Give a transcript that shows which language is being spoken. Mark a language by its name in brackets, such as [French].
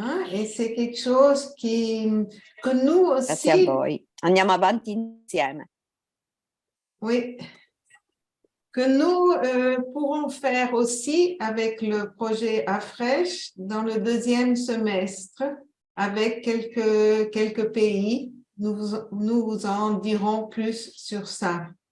[French] Et c'est quelque chose que nous aussi... [Italian] Grazie a voi. Andiamo avanti insieme. [French] Oui. que nous pourrons faire aussi avec le projet AFRESH dans le deuxième semestre avec quelques pays. Nous vous en dirons plus sur ça.